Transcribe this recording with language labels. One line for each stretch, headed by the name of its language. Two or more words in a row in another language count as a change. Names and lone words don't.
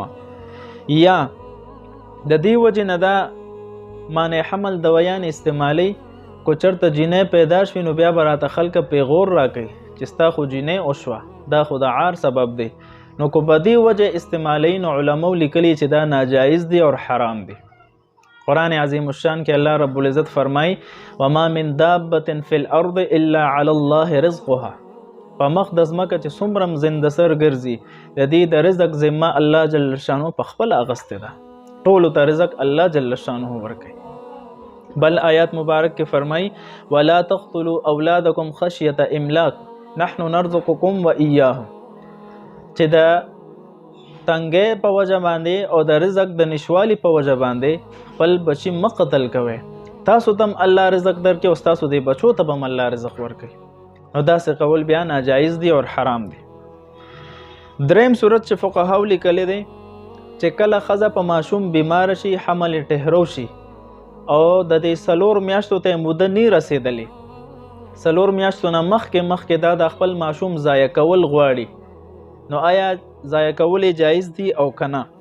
Pashto: یا د دې وجې نه دا مانع حمل دوایان استعمالي کو چرته جینۍ پیدا شوي نو بیا به راته خلکه پیغور راکوي چې ستا خو جینۍ وشوه، دا خو د عار سبب دی. نو کو په دې وجه استعمالي نو علماو لیکلي چې دا ناجایز دی او حرام دی. قرآن عظیم الشان کې الله
Arabic: رب العزت
Pashto: فرمای
Arabic: وما من دابة فی الارض الا علی الله رزقها.
Pashto: په مخ د ځمکه چې څومره زنده سر ګرځي د دې د رزق ذمه الله
Arabic: جل شانه
Pashto: په خپل اغستې ده. ټولو ته رزق الله
Arabic: جل شانه
Pashto: ورکوي. بل آیات مبارک کې فرمای
Arabic: ولا تقتلوا اولادکم خشیة املاک نحن نرزقکم و ایاهم.
Pashto: چې د تنګې په وجه باندې او د رزق د نشوالي په وجه باندې خپل بچي مه قتل کوئ. تاسو ته هم الله رزق درکړي او ستاسو د بچو ته به هم الله رزق ورکوي. نو داسې قول بیا ناجایز دی او حرام دی. دریم صورت چې فقهاو لیکلی دی چې کله ښځه په ماشوم بیماره شي حمل یې ټهرو شي او د دې 4 میاشتو ته موده نه رسېدلې، 4 میاشتو نه مخکې دا د خپل ماشوم ضایع کول غواړي، نو آیا ضایع کول جایز دي او کنه؟